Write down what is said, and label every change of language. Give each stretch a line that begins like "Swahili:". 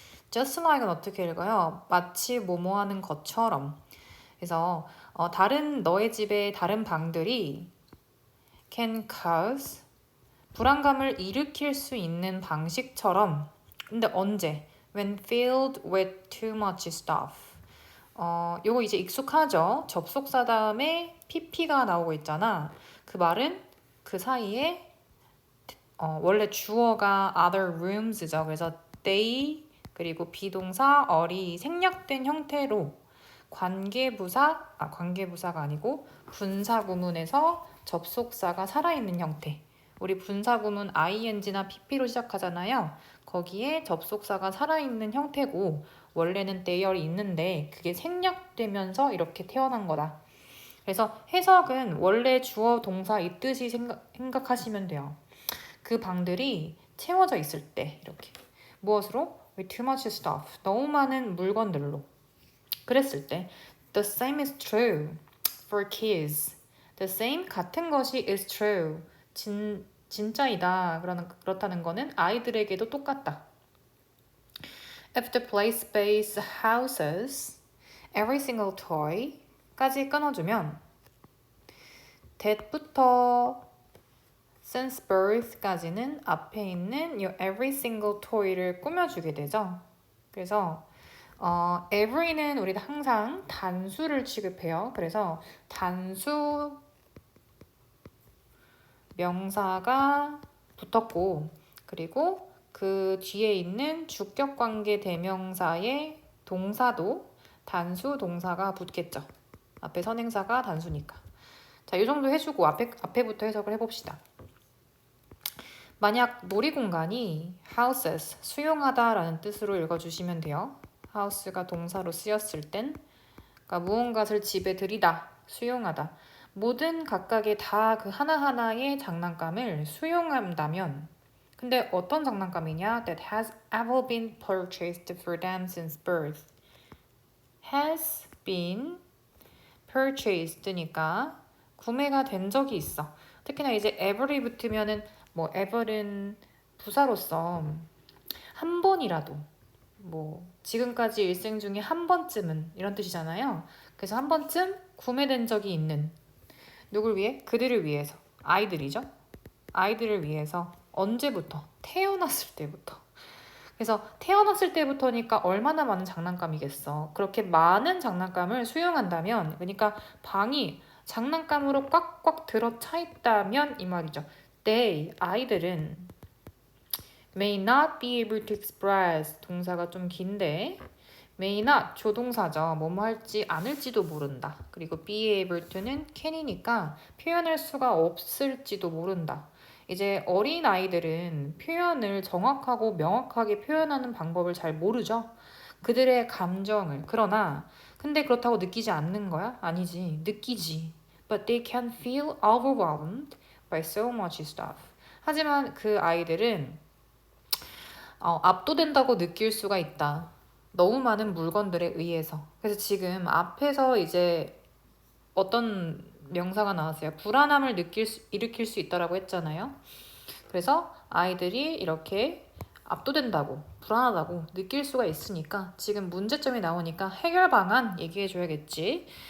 Korean: just like은 어떻게 읽어요? 마치 뭐뭐 하는 것처럼. 그래서 다른 너의 집의 다른 방들이
English: can cause
Korean: 불안감을 일으킬 수 있는 방식처럼. 근데 언제?
English: When filled with too much stuff.
Korean: 요거 이제 익숙하죠? 접속사 다음에 pp가 나오고 있잖아. 그 말은 그 사이에 원래 주어가 other rooms죠. 그래서 they 그리고 비동사 어리 생략된 형태로 관계부사가 아니고 분사구문에서 접속사가 살아있는 형태. 우리 분사구문 ing나 pp로 시작하잖아요. 거기에 접속사가 살아있는 형태고 원래는 there이 있는데 그게 생략되면서 이렇게 태어난 거다. 그래서 해석은 원래 주어 동사 있듯이 생각하시면 돼요. 그 방들이 채워져 있을 때 이렇게 무엇으로?
English: With too much stuff.
Korean: 너무 많은 물건들로. 그랬을 때
English: The same is true for kids. The same
Korean: 같은 것이
English: is true.
Korean: 진짜이다. 그렇다는 거는 아이들에게도 똑같다.
English: If the play space houses every single toy
Korean: 까지 끊어주면 that부터 since birth까지는 앞에 있는 이 every single toy를 꾸며주게 되죠. 그래서 every는 우리가 항상 단수를 취급해요. 그래서 단수 명사가 붙었고 그리고 그 뒤에 있는 주격관계 대명사의 동사도 단수 동사가 붙겠죠. 앞에 선행사가 단수니까. 자, 이 정도 해주고 앞에부터 해석을 해봅시다. 만약 놀이공간이 houses, 수용하다라는 뜻으로 읽어주시면 돼요. house가 동사로 쓰였을 땐 그러니까 무언가를 집에 들이다, 수용하다. 모든 각각의 다 그 하나하나의 장난감을 수용한다면 근데 어떤 장난감이냐?
English: That has ever been purchased for them since birth.
Korean: has been purchased니까 구매가 된 적이 있어. 특히나 이제 ever이 붙으면은 뭐 ever은 부사로서 한 번이라도 뭐 지금까지 일생 중에 한 번쯤은 이런 뜻이잖아요. 그래서 한 번쯤 구매된 적이 있는 누굴 위해? 그들을 위해서. 아이들이죠. 아이들을 위해서 언제부터? 태어났을 때부터. 그래서 태어났을 때부터니까 얼마나 많은 장난감이겠어. 그렇게 많은 장난감을 수용한다면 그러니까 방이 장난감으로 꽉꽉 들어차 있다면 이 말이죠.
English: They,
Korean: 아이들은
English: may not be able to express
Korean: 동사가 좀 긴데
English: may not
Korean: 조동사죠. 뭐뭐 할지 않을지도 모른다. 그리고 be able to는 can이니까 표현할 수가 없을지도 모른다. 이제 어린 아이들은 표현을 정확하고 명확하게 표현하는 방법을 잘 모르죠. 그들의 감정을. 그러나 근데 그렇다고 느끼지 않는 거야? 아니지. 느끼지.
English: But they can feel overwhelmed by so much stuff.
Korean: 하지만 그 아이들은 압도된다고 느낄 수가 있다. 너무 많은 물건들에 의해서. 그래서 지금 앞에서 이제 어떤 명사가 나왔어요. 불안함을 일으킬 수 있다라고 했잖아요. 그래서 아이들이 이렇게 압도된다고, 불안하다고 느낄 수가 있으니까 지금 문제점이 나오니까 해결 방안 얘기해 줘야겠지.